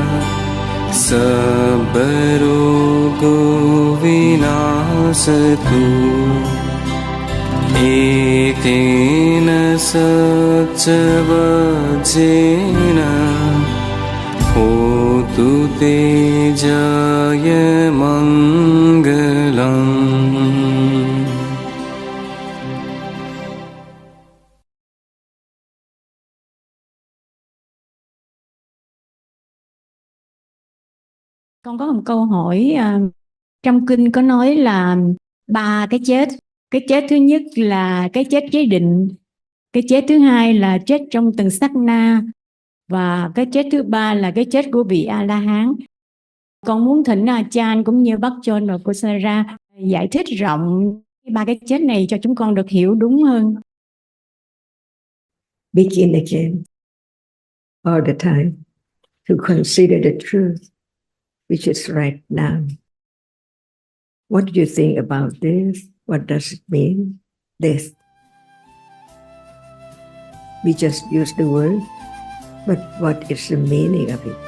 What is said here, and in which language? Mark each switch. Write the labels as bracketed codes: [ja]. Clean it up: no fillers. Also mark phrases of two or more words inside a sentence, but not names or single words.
[pi] සබ්බ රෝගෝ විනාශතු ඒතේන සච්ච වචේන හෝතු තේ ජය මංගලං. [vi] Con có một câu hỏi, trong kinh có nói là 3 cái chết. Cái chết thứ nhất là cái chết chế định, cái chết thứ hai là chết trong từng sát na, và cái chết thứ ba là cái chết của vị A-la-hán. Con muốn thỉnh Chan cũng như bác John và cô Sarah giải thích rộng 3 cái chết này cho chúng con được hiểu đúng hơn. [en] Begin again all the time to consider the truth which is right now. What do you think about this? What does it mean? Death. We just use the word, but what is the meaning of it?